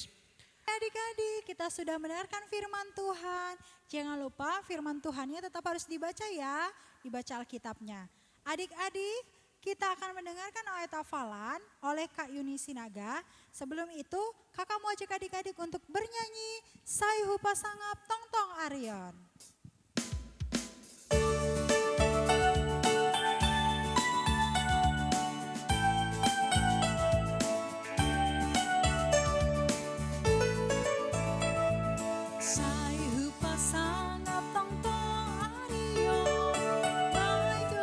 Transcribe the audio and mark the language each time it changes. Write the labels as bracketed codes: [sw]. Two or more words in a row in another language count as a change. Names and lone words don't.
[id] Adik-adik, kita sudah mendengarkan firman Tuhan. Jangan lupa firman Tuhannya tetap harus dibaca ya, dibaca Alkitabnya. Adik-adik, kita akan mendengarkan ayat hafalan oleh Kak Yuni Sinaga. Sebelum itu, kakak mau ajak adik-adik untuk bernyanyi Sayhu Pasangap Tong Tong Arion. [bts] Sayhu pasangap tong tong arion, bai